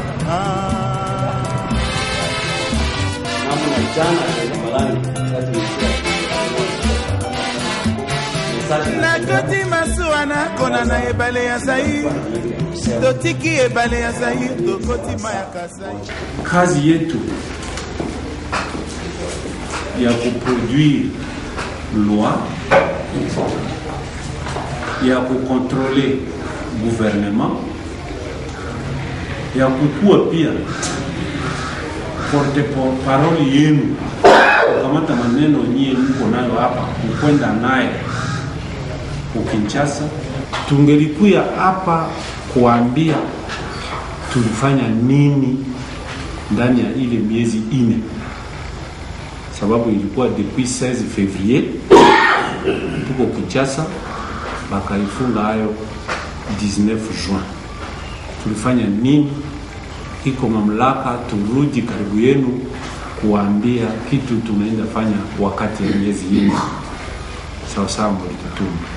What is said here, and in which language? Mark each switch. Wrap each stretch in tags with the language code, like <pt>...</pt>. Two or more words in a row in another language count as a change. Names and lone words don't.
<ln>nakoti masuwa nakona na ebale ya Zaire totiki ebale ya Zaire tokoti maya Kasai.</ln> <sw>Kazi yetu ya kuproduire loi ya kukontrole gouvernement ya kukua pia porte-parole yenu kukamata maneno nyie mko nayo hapa kukwenda naye Kinshasa. Tungelikuya hapa kuambia tulifanya nini ndani ya ile miezi 4, sababu ilikuwa</sw> <fr>depuis 16 février</fr> <sw>tuko Kinshasa, bakaifunga hayo 19 juin. Tulifanya nini? Iko mamlaka turudi karibu yenu kuambia kitu tunaenda fanya wakati ya miezi 4 sawa sawa mlitutuma.</sw>